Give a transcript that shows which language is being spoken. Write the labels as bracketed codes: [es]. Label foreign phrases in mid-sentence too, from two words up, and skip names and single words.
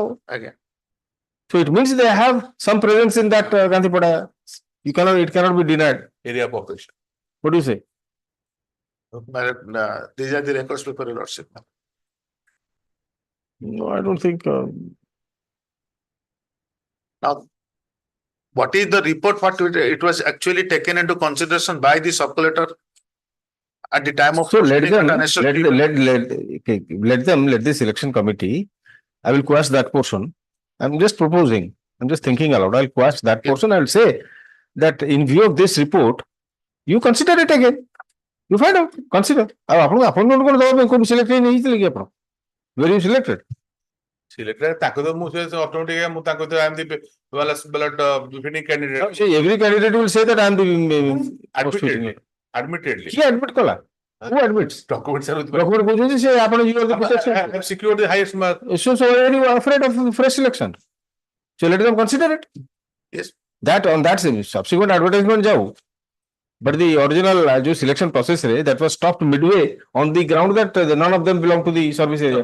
[en] Again. So it means they have some presence in that Gandhipada. It cannot be denied. area of operation. What do you say? My lord, these are the records before your lordship. No, I don't think. Now, what is the report? What it was actually taken into consideration by the sub-collector at the time of. So let proceeding them, and unnecessary- let the selection committee. I will quash that portion. I'm just proposing. I'm just thinking aloud. I'll quash that portion. I'll say that in view of this report, you consider it again. You find out. Consider. [or] ଆଉ ଆପଣଙ୍କୁ appointment କଣ ଦେବା ପାଇଁ କୋଉ select ହେଇଥିଲେ କି ଆପଣ? [en] Were you selected? [or] Selected ତାକୁ ତ ମୁଁ ସେ ଅଟୋମେଟିକ ମୁଁ ତାକୁ ତ [en] I'm the befitting candidate. So every candidate will say that I am the Admittedly. [or] କିଏ admit କଲା? [en] Who admits? Documents are with [or] Document କହୁଛନ୍ତି ସେ ଆପଣ [en] you are the protection. I have secured the highest mark. So you are afraid of fresh selection. So let them consider it. Yes. That on that subsequent advertisement जाओ. But the original selection process that was stopped midway on the ground that none of them belong to the service area.